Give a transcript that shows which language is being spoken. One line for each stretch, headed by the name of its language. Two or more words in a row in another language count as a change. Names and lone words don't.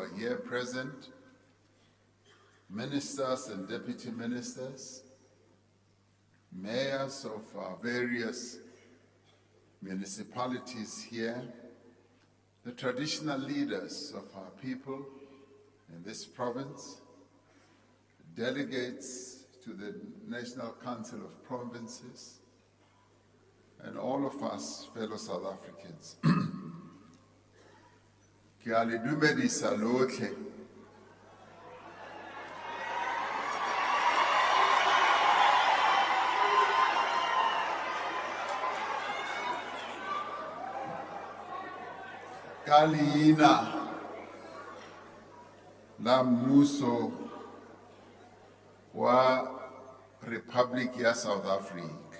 English: are here present, Ministers and Deputy Ministers, Mayors of our various municipalities here, the traditional leaders of our people in this province, delegates to the National Council of Provinces, and all of us fellow South Africans.
Tswana: Ke a le dumedisa lotlhe. Ka leina la mmuso wa Republic ya South Africa.